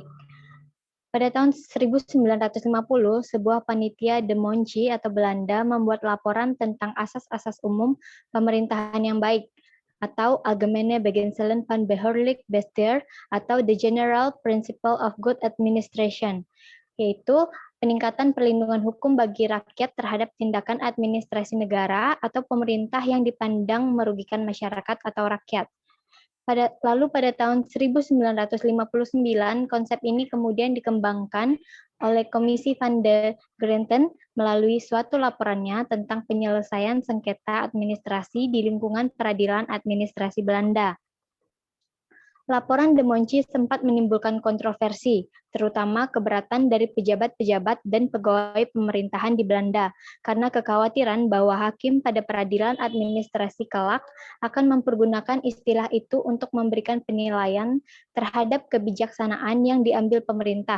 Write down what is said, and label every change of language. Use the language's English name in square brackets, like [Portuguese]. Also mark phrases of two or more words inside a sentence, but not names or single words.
[Indonesian] Pada tahun 1950, sebuah panitia de Monchi atau Belanda membuat laporan tentang asas-asas umum pemerintahan yang baik, atau [Dutch] Algemene Beginselen van Behoorlijk Bestuur, [English] atau The General Principle of Good Administration, [Indonesian] yaitu peningkatan perlindungan hukum bagi rakyat terhadap tindakan administrasi negara atau pemerintah yang dipandang merugikan masyarakat atau rakyat. Lalu pada tahun 1959, konsep ini kemudian dikembangkan oleh Komisi van de Grenten melalui suatu laporannya tentang penyelesaian sengketa administrasi di lingkungan peradilan administrasi Belanda. Laporan de Monchi sempat menimbulkan kontroversi, terutama keberatan dari pejabat-pejabat dan pegawai pemerintahan di Belanda, karena kekhawatiran bahwa hakim pada peradilan administrasi kelak akan mempergunakan istilah itu untuk memberikan penilaian terhadap kebijaksanaan yang diambil pemerintah.